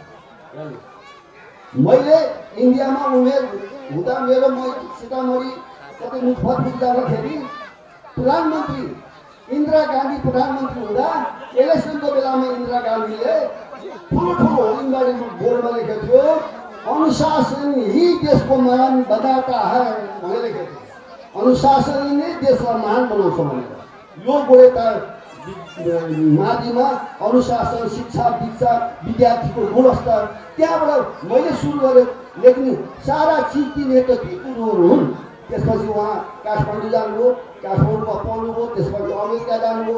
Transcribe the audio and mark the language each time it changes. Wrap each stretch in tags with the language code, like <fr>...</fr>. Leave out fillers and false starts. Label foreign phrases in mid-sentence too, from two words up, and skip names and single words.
<ne>मैले इन्डियामा उमेर हुँदा मेरो सीतामढी कतै मुजफ्फरपुर जाँदाखेरि प्रधानमन्त्री इन्दिरा गान्धी प्रधानमन्त्री हुँदा इलेक्सनको बेलामा इन्दिरा गान्धीले ठुलो होर्डिङबारी बोर्डमा लेखेको थियो,</ne> <hi>अनुशासन ही देश को महान बनाता है</hi> <ne>भनेर लेखेको थियो। अनुशासन नै देशलाई महान बनाउँछ भनेर। यो गोरेटा माथिमा अनुशासन, शिक्षा, दीक्षा, विद्यार्थीको गुणस्तर त्यहाँबाट मैले सुरु गरेँ लेख्ने। सारा चिज दिने त ती कुरोहरू हुन्। त्यसपछि उहाँ काठमाडौँ जानुभयो, काठमाडौँमा पढ्नुभयो, त्यसपछि अमेरिका जानुभयो।</ne>